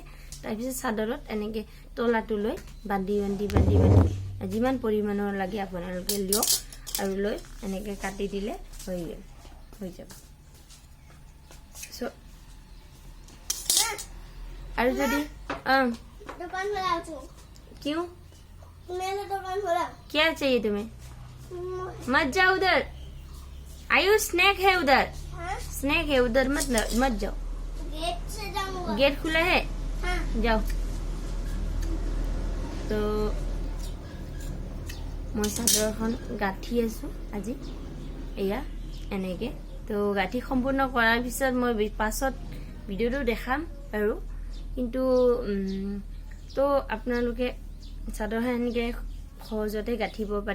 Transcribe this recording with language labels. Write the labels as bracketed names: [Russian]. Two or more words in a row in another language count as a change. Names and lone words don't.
[Assamese] তাৰপিছত চাদৰত এনেকৈ তলাটো লৈ বান্ধি যিমান পৰিমাণৰ লাগে আপোনালোকে লিয়ক আৰু লৈ এনেকৈ কাটি দিলে হৈ যাব। আৰু যদি [Hindi] दुकान खोला तू क्यों मेरा दुकान खोला क्या चाहिए तुम्हें? मत जाओ उधर, आयु स्नैक है उधर, हाँ स्नैक है उधर, मत जाओ। गेट से जाऊंगा गेट खुला है, हाँ [Assamese] যাও। তো মই চাদৰখন গাঁঠি আছোঁ আজি এয়া এনেকৈ। তো গাঁঠি সম্পূৰ্ণ কৰাৰ পিছত মই পাছত ভিডিঅ'টো দেখাম আৰু। কিন্তু তো আপোনালোকে চাদৰখন এনেকৈ সহজতে গাঁঠিব পাৰে।